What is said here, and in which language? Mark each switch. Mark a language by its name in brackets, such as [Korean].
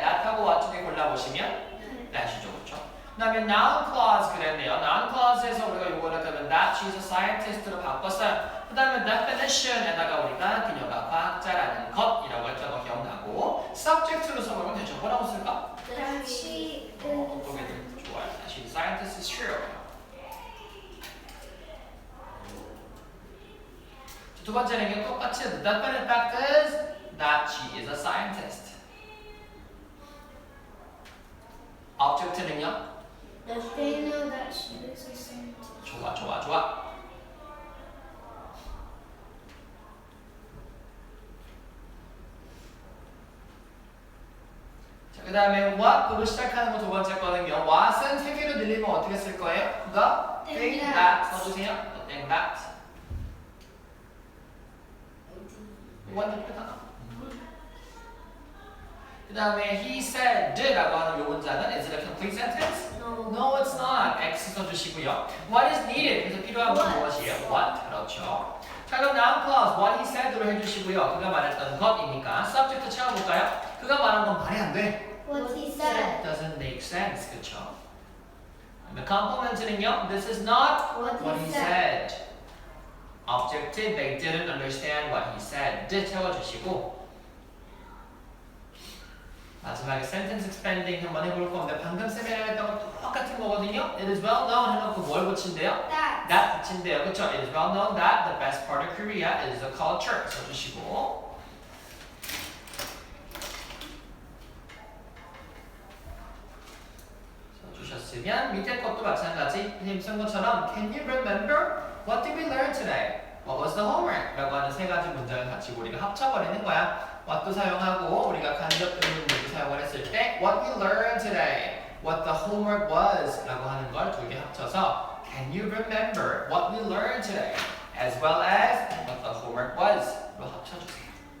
[Korean] that하고 what 중에 골라보시면 that이죠, 그렇죠? 그다음에 noun clause 그랬네요. noun clause에서 우리가 이거를 그러면 [English] that she's a scientist [Korean] 로 바꿨어요. 그다음에 definition에다가 우리가 그녀가 과학자라는 것이라고 했던 거 기억나고 subject로 써보면 되죠. 뭐라고 쓸까? [English] That she [Korean] 어떻게 돼? 좋아요. [English] She's a scientist is true. [Korean] 두 번째는 똑같이 [English] the definite fact is that she is a scientist. [Korean] object는요? [English] They know that she is a scientist. [Korean] 좋아. 자, 그 다음에 what으로 시작하는 거 두 번째 거는요. what은 세 개로 늘리면 어떻게 쓸 거예요? [English] The thing that [Korean] 써주세요. [English] The thing that. [Korean] 완전 끝나가. 그 다음에 [English] he said라고 하는 [Korean] 요 문장은 [English] is it a complete sentence? No, it's not. [Korean] X 써주시고요. [English] What is needed? [Korean] 그래서 필요한 건 무엇이에요? [English] What. [Korean] 그렇죠. 자, 그럼 noun clause [English] what he said [Korean] 로 해주시고요. 그가 말했던 것이니까 subject 채워볼까요? 그가 말한 건 말이 안 돼. [English] What he said. Doesn't make sense. [Korean] 그렇죠. [English] complement는요. This is not What what he he said. said. objective, they didn't understand what he said. [Korean] 채워주시고 마지막에 sentence expanding 한번 해볼 건데 방금 쌤이랑 했던 거 똑같은 거거든요. [English] It is well known [Korean] 해놓고 뭘 붙인대요? That 붙인대요. 그쵸? [English] It is well known that the best part of Korea is the culture. [Korean] 써주시고 써주셨으면 밑에 것도 마찬가지 힘쓴 것처럼 [English] Can you remember? What did we learn today? What was the homework? [Korean] 라고 하는 세 가지 문장을 가지고 우리가 합쳐버리는 거야. what도 사용하고 우리가 간접 의문문도 사용을 했을 때 [English] what we learned today, what the homework was [Korean] 라고 하는 걸 두 개 합쳐서 [English] can you remember what we learned today as well as what the homework was [Korean] 로 합쳐주세요.